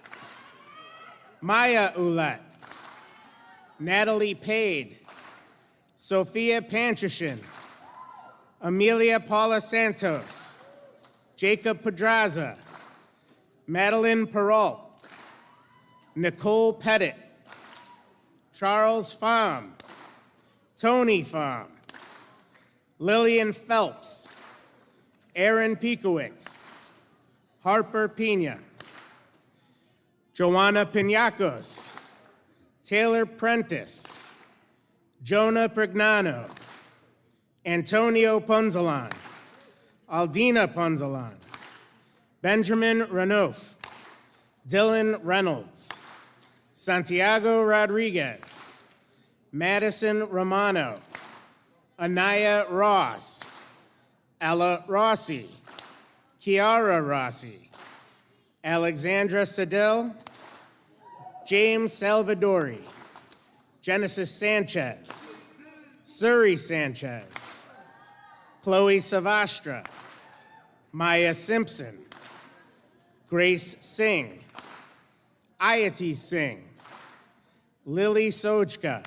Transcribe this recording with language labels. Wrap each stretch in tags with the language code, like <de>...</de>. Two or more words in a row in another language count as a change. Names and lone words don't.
<en>Maya Ouellette, Natalie Pade, Sophia Panchashin, Amelia Paula Santos, Jacob Pedraza, Madeline Perrault, Nicole Pettit, Charles Pham, Tony Pham, Lillian Phelps, Aaron Pikowicz, Harper Pina, Joanna Pinacos, Taylor Prentice, Jonah Pregnano, Antonio Ponzalan, Aldina Ponzalan, Benjamin Renouf, Dylan Reynolds, Santiago Rodriguez, Madison Romano, Anaya Ross, Ella Rossi, Kiara Rossi, Alexandra Sedil, James Salvadori, Genesis Sanchez, Suri Sanchez, Chloe Savastra, Maya Simpson, Grace Singh, Ayati Singh, Lily Sojka,</en>